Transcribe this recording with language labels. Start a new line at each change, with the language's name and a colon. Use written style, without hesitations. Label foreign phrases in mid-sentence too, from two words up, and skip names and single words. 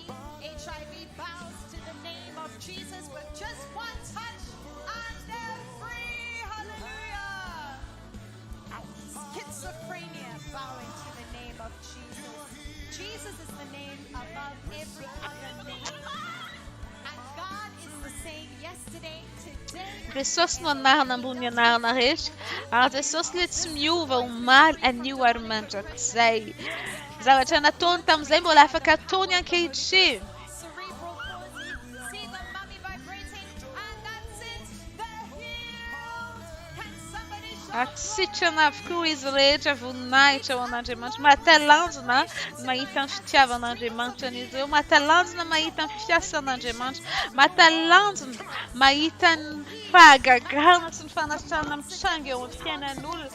English: HIV bows to the name of Jesus with just one touch, and they're free. Hallelujah. Schizophrenia bowing to the name of Jesus. Jesus is the name above every other name. And God is the same yesterday, today.
Malagasy: Jesosy no anarana ambony anarana rehetra. Ary Jesosy le tsy miova omaly anio ary mandrakizay. Zavatra nataony tamin'izay mbola afaka ataony ankehitriny.
English: Cerebral palsy, see the mummy vibrating, and that's it. They're healed. Can somebody shout
Malagasy: Sitrana avokoa izy rehetra voninahitra ho an'Andriamanitra. Mahatalanjona mahita ny fitiavan'Andriamanitra an'izy ireo. Mahatalanjona mahita ny fiasan'Andriamanitra. Mahatalanjona mahita ny fahagagana sy ny fanasitranana mitranga eo amin'ny fiainan'olona.